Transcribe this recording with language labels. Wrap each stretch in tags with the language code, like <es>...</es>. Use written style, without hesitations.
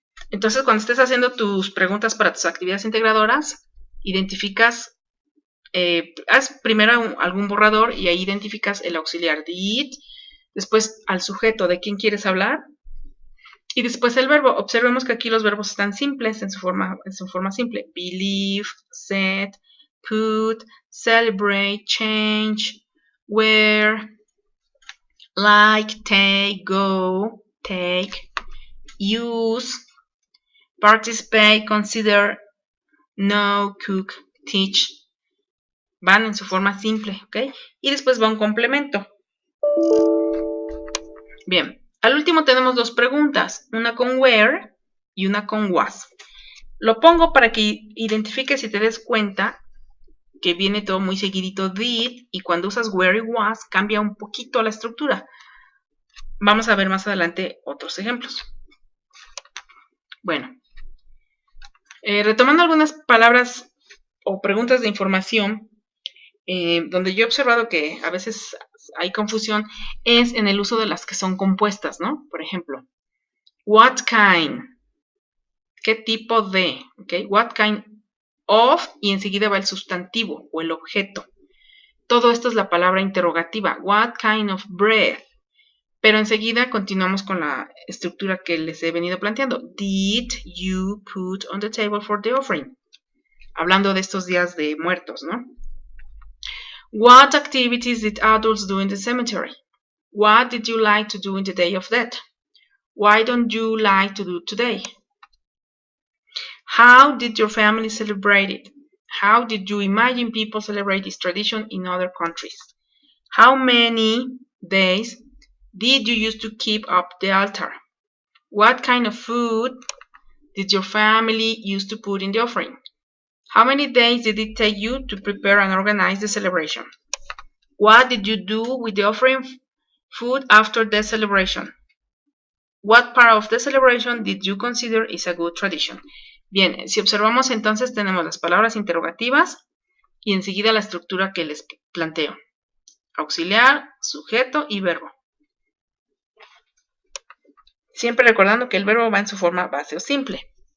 <es>Entonces, cuando estés haciendo tus preguntas para tus actividades integradoras, identificas, haz primero algún borrador y ahí identificas el auxiliar did, después al sujeto de quién quieres hablar y después el verbo. Observemos que aquí los verbos están simples en su forma simple.</es> <en>Believe, set, put, celebrate, change, wear, like, take, go, take, use, participate, consider, know, cook, teach,</en> <es>Van en su forma simple, ¿ok? Y después va un complemento. Bien, al último tenemos dos preguntas, una con where y una con was. Lo pongo para que identifiques y te des cuenta que viene todo muy seguidito did, y cuando usas where y was cambia un poquito la estructura. Vamos a ver más adelante otros ejemplos. Bueno, retomando algunas palabras o preguntas de información, donde yo he observado que a veces hay confusión, es en el uso de las que son compuestas, ¿no? Por ejemplo, what kind, ¿qué tipo de? ¿Okay?</es> <en>What kind of,</en> <es>y enseguida va el sustantivo o el objeto. Todo esto es la palabra interrogativa,</es> <en>what kind of bread.</en> <es>Pero enseguida continuamos con la estructura que les he venido planteando.</es> <en>Did you put on the table for the offering?</en> <es>Hablando de estos días de muertos, ¿no?</es> <en>What activities did adults do in the cemetery? What did you like to do in the day of death? Why don't you like to do today? How did your family celebrate it? How did you imagine people celebrate this tradition in other countries? How many days did you use to keep up the altar? What kind of food did your family use to put in the offering? How many days did it take you to prepare and organize the celebration? What did you do with the offering food after the celebration? What part of the celebration did you consider is a good tradition?</en> <es>Bien, si observamos entonces tenemos las palabras interrogativas y enseguida la estructura que les planteo. Auxiliar, sujeto y verbo. Siempre recordando que el verbo va en su forma base o simple.</es>